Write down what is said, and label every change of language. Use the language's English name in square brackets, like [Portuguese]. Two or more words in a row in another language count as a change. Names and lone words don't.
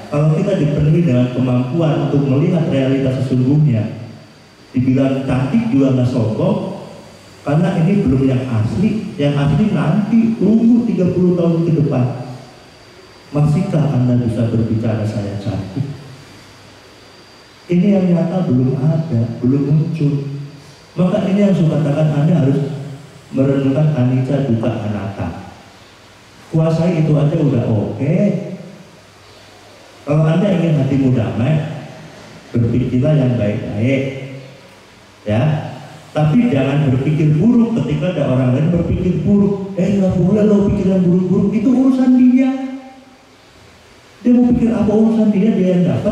[Indonesian] Kalau kita dipenuhi dengan kemampuan untuk melihat realitas sesungguhnya, dibilang cantik juga nggak sombong, karena ini belum yang asli. Yang asli nanti tunggu 30 tahun ke depan. Masihkah Anda bisa berbicara saya cantik? Ini yang nyata belum ada, belum muncul. Maka ini yang saya katakan Anda harus merenungkan [Pali] anicca dukkha anatta. [Indonesian] Kuasai itu aja udah oke. Kalau Anda ingin hatimu damai, berpikirlah yang baik-baik, ya. Tapi jangan berpikir buruk ketika ada orang lain berpikir buruk. Nggak boleh lo pikiran buruk-buruk, itu urusan dia. Dia mau pikir apa urusan dia yang dapat.